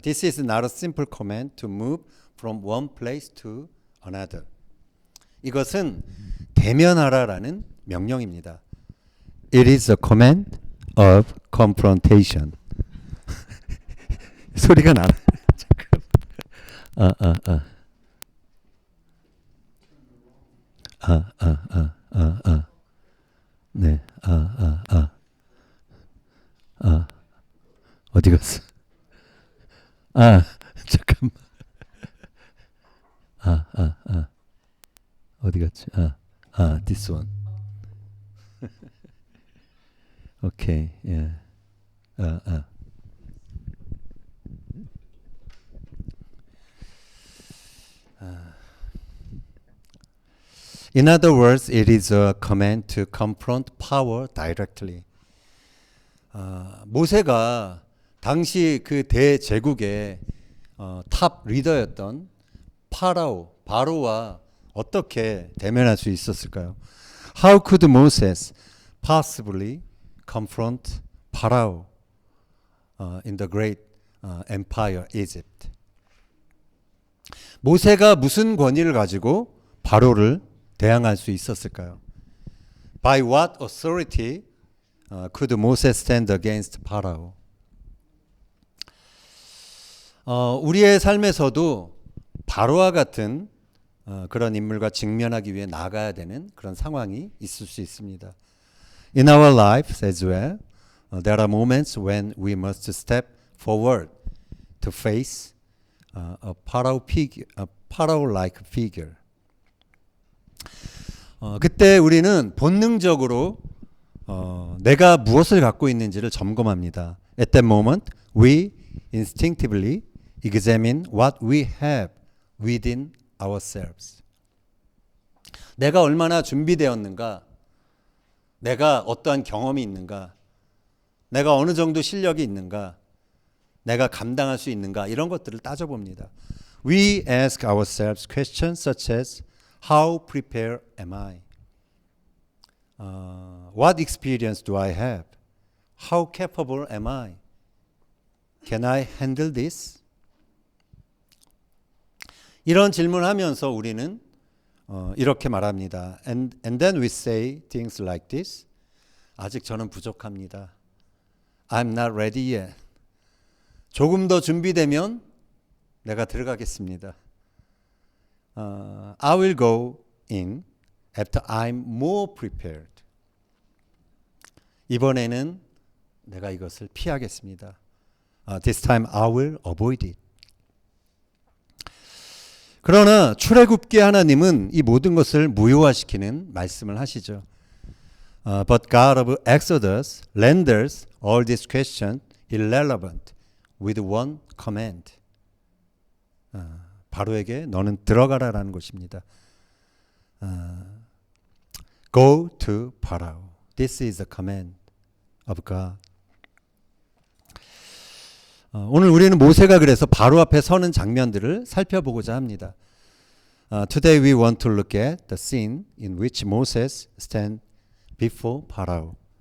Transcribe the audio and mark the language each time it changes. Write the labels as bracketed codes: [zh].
[en] This is not a simple command to move from one place to another. [ko] 이것은 대면하라라는 명령입니다. [en] It is a command of confrontation. [ko] 소리가 나네. 네, 어디 갔어? 잠깐만. 어디 갔지? [en] This one. Okay, yeah. In other words, it is a command to confront power directly. [ko] 모세가 당시 그 대제국의 탑 리더였던 바로와 어떻게 대면할 수 있었을까요? [en] How could Moses possibly confront Pharaoh in the great empire Egypt? [ko] 모세가 무슨 권위를 가지고 바로를 대항할 수 있었을까요? [en] By what authority could Moses stand against Pharaoh? [ko] 우리의 삶에서도 바로와 같은 그런 인물과 직면하기 위해 나가야 되는 그런 상황이 있을 수 있습니다. [en] In our lives as well, there are moments when we must step forward to face a Pharaoh-like figure. [ko] 그때 우리는 본능적으로 내가 무엇을 갖고 있는지를 점검합니다. [en] At that moment, we instinctively examine what we have within ourselves. [ko] 내가 얼마나 준비되었는가, 내가 어떠한 경험이 있는가, 내가 어느 정도 실력이 있는가, 내가 감당할 수 있는가, 이런 것들을 따져봅니다. [en] We ask ourselves questions such as How prepared am I? What experience do I have? How capable am I? Can I handle this? [ko] 이런 질문하면서 우리는 이렇게 말합니다. [en] And then we say things like this. [ko] 아직 저는 부족합니다. [en] I'm not ready yet. [ko] 조금 더 준비되면 내가 들어가겠습니다. [en] I will go in after I'm more prepared. [ko] 이번에는 내가 이것을 피하겠습니다. [en] This time I will avoid it. [ko] 그러나 출애굽기 하나님은 이 모든 것을 무효화시키는 말씀을 하시죠. [en] But God of Exodus renders all these questions irrelevant with one command. [ko] 바로에게 너는 들어가라라는 것입니다. [en] Go to Pharaoh. This is a command of God. [ko] 오늘 우리는 모세가 그래서 바로 앞에 서는 장면들을 살펴보고자 합니다. [en] Today we want to look at the scene in which Moses stands before Pharaoh.